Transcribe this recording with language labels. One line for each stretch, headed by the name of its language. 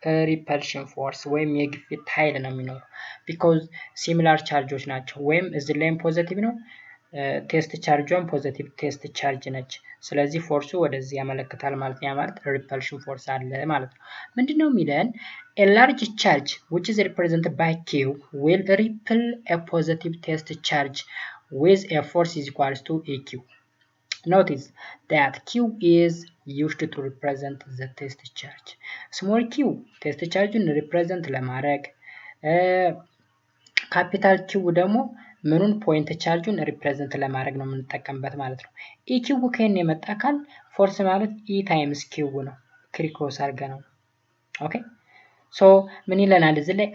Amharic: ሪፐልሽን ፎርስ ወይም የግፊት ኃይል ነው የሚኖረው። ቢኮዝ ሲሚላር ቻርጆች ናቸው። ወይም እዚህ ላይም ፖዚቲቭ ነው፣ ቴስት ቻርጇን ፖዚቲቭ ቴስት ቻርጅ ነች። ስለዚህ ፎርሱ ወደዚህ ያመለክታል ማለት ነው። ያ ማለት ሪፐልሽን ፎርስ አለ ማለት ነው። ምንድነው የሚለን?
English: a large charge which is represented by q will repel a positive test charge with a force is equals to eq. notice that q is used to represent the test charge.
Amharic: small q test charge represent ለማድረግ ካፒታል q ደግሞ ምኑን ፖይንት ቻርጁን ሪፕሬዘንት ለማድረግ ነው የምንጠቀምበት ማለት ነው። ኢኪው ከን የመጣ ካል ፎርስ ማለት ኢ ታይምስ ኪው ነው። ክሪክሮስ አድርገ ነው። ኦኬ ሶ ምን ይለናል እዚህ ላይ?